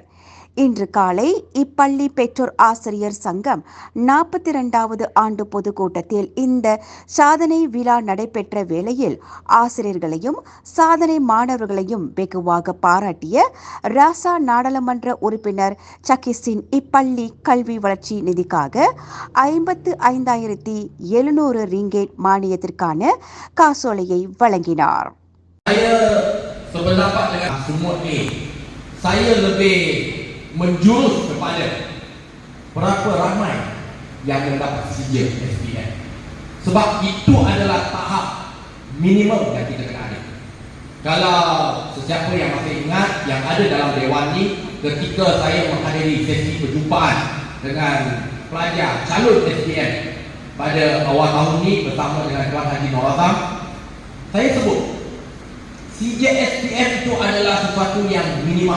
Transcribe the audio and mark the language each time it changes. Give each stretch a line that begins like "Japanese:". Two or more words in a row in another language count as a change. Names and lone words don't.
Tamil: இன்று காலை இப்பள்ளி பெற்றோர் ஆசிரியர் சங்கம் 42வது ஆண்டு பொதுக்கூட்டத்தில் இந்த சாதனை விழா நடைபெற்ற வேளையில் ஆசிரியர்களையும் சாதனை மாணவர்களையும் வெகுவாக பாராட்டிய ராசா நாடாளுமன்ற உறுப்பினர் சக்கிசின் இப்பள்ளி கல்வி வளர்ச்சி நிதிக்காக 55,700 ரிங்கேட் மானியத்திற்கான காசோலையை வழங்கினார்.
Malay: Saya lebih menjurus kepada berapa ramai yang mendapat sijil SPM, sebab itu adalah tahap minimum yang kita kena ada. Kalau sesiapa yang masih ingat yang ada dalam dewan ni, ketika saya menghadiri sesi perjumpaan dengan pelajar calon SPM pada awal tahun ni bersama dengan Tuan Haji Nur Azam, saya sebut sijil SPM itu adalah sesuatu yang minimum.